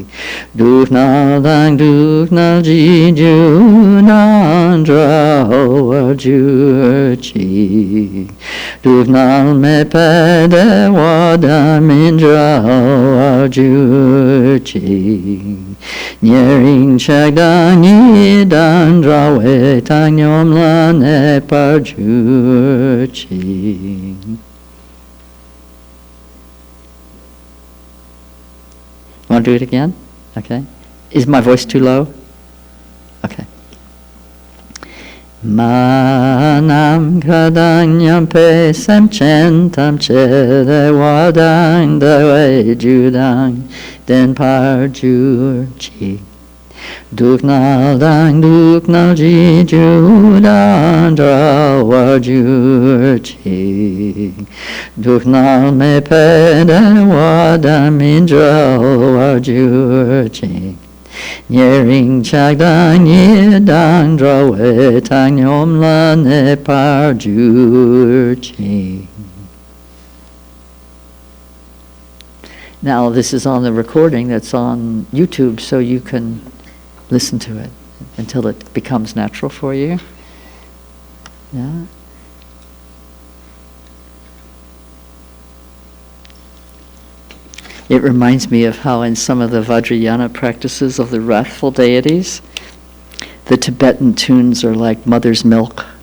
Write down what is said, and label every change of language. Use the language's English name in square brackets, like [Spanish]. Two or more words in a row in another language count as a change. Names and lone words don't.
[Tibetan] སྡུག་བསྔལ་གྱི་རྒྱུ་དང་བྲལ་བར་གྱུར་ཅིག. སྡུག་བསྔལ་མེད་པའི་བདེ་བ་དམ་པ་དང་མི་འབྲལ་བར་གྱུར་ཅིག. ཉེ་རིང་ཆགས་སྡང་གཉིས་དང་བྲལ་བའི་བཏང་སྙོམས་ལ་གནས་པར་གྱུར་ཅིག. [English] Want to do it again? Okay. Is my voice too low? Okay. [Tibetan] མ་ནམ་མཁའ་དང་མཉམ་པའི་སེམས་ཅན་ཐམས་ཅད་བདེ་བ་དང་བདེ་བའི་རྒྱུ་དང་ལྡན་པར་གྱུར་ཅིག. སྡུག་བསྔལ་དང་སྡུག་བསྔལ་གྱི་རྒྱུ་དང་བྲལ་བར་གྱུར་ཅིག. སྡུག་བསྔལ་མེད་པའི་བདེ་བ་དམ་པ་དང་མི་འབྲལ་བར་གྱུར་ཅིག. ཉེ་རིང་ཆགས་སྡང་གཉིས་དང་བྲལ་བའི་བཏང་སྙོམས་ལ་གནས་པར་གྱུར་ཅིག. [English] Now this is on the recording that's on YouTube, so you can listen to it until it becomes natural for you. Yeah. It reminds me of how in some of the Vajrayana practices of the wrathful deities, the Tibetan tunes are like mother's milk.